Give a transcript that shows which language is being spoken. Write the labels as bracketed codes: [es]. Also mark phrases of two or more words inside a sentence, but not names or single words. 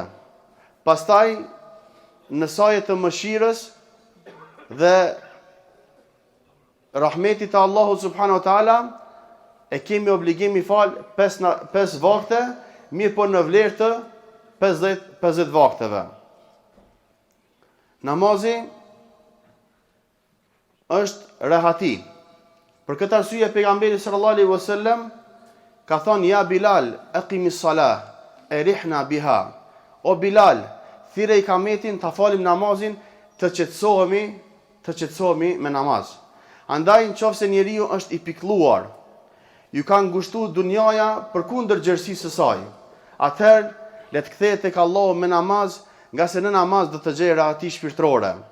[sq] Pastaj në saje të mëshirës dhe rahmetit të Allahut [ar] سبحانه وتعالى [sq] e kemi obligim i fal 5 vakte, mirë po në vlerë të 50 vakteve. Namazi është rehati. Për këtë arsye pejgamberi [ar] صلى الله عليه وسلم [sq] ka thonë: [ar] "يا بلال أقم الصلاة أرحنا بها." [sq] O Bilal, thirrë ikametin, ta falim namazin, të qetësohemi me namaz. Andaj nëse njeriu është i pikëlluar, ju ka ngushtuar dunjaja përkundër gjerësisë së saj, atëherë le të kthehet tek Allahu me namaz, nga se në namaz do të gjejë rahati shpirtërore.